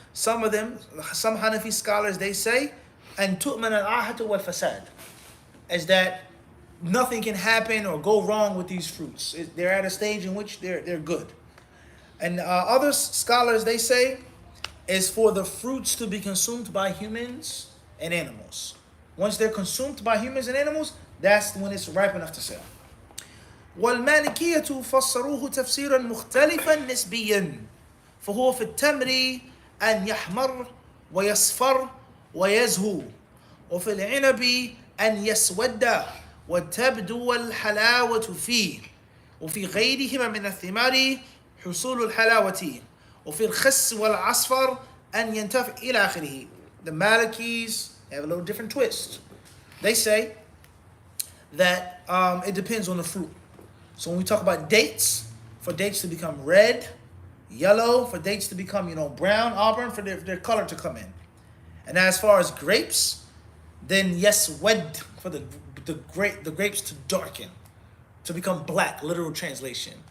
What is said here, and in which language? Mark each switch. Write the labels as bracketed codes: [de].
[en] Some Hanafi scholars, they say, and [ar] tu'man al-ahatu wal-fasad, [en] is that nothing can happen or go wrong with these fruits. They're at a stage in which they're good. And other scholars, they say, is for the fruits to be consumed by humans and animals. Once they're consumed by humans and animals, that's when it's ripe enough to sell. [ar] والمالكية فسروه تفسيرا مختلفا نسبيا فهو في التمر أن يحمر ويصفر ويزهو وفي العنب أن يسود وتبدو الحلاوة فيه وفي غيرهما من الثمار حصول الحلاوة وفي الخس والعصفر أن ينتفع إلى آخره. [en] The Malikis have a little different twist. They say that it depends on the fruit. So when we talk about dates, for dates to become red, yellow, for dates to become, brown, auburn, for their color to come in. And as far as grapes, then yes, wed, for the grapes to darken, to become black, literal translation.